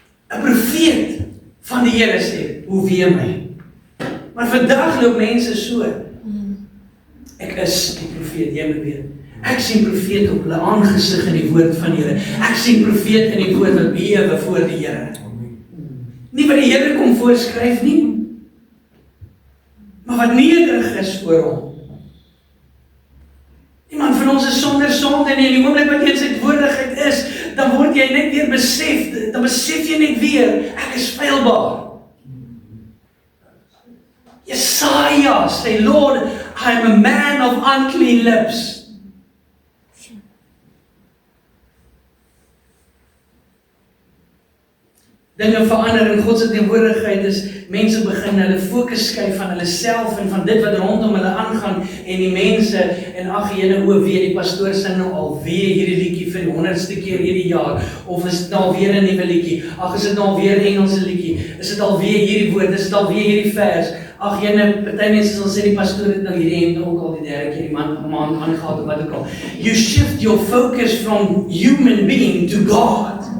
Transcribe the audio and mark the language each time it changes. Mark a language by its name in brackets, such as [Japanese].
[Afrikaans] 'n Profeet van die Here sê, hoe wee my. Maar vandag loop mense so. Ek is die profeet, jy moet weet. Ek sien profeet op hulle aangesig in die woord van die Here. Ek sien profeet in die woord wat bewe voor die Here. Nie wat die Here kom voorskryf nie, maar wat nederig is voor hom. Iemand van ons is sonder sonde en in die oomblik wat jy in sy teenwoordigheid is, dan word jy net weer besef, dan besef jy net weer, ek is feilbaar. Jesaja sê, [English] Lord, I am a man of unclean lips. [Afrikaans] Dinge verander in God se teenwoordigheid is, mense begin hulle fokus skuif van hulle self en van dit wat rondom hulle aangaan en die mense, en ag jene weer, die pastoor sing nou alweer hierdie liedjie vir die 100ste keer hierdie jaar, of is dit nou weer 'n nuwe liedjie, ag is dit nou weer 'n Engelse liedjie, is dit alweer hierdie woord, is dit alweer hierdie vers, ag jene, party mense sal sê die pastoor het nou hierdie hemd ook al die derde keer die maand aangehaal of wat ook al. [English] You shift your focus from human being to God.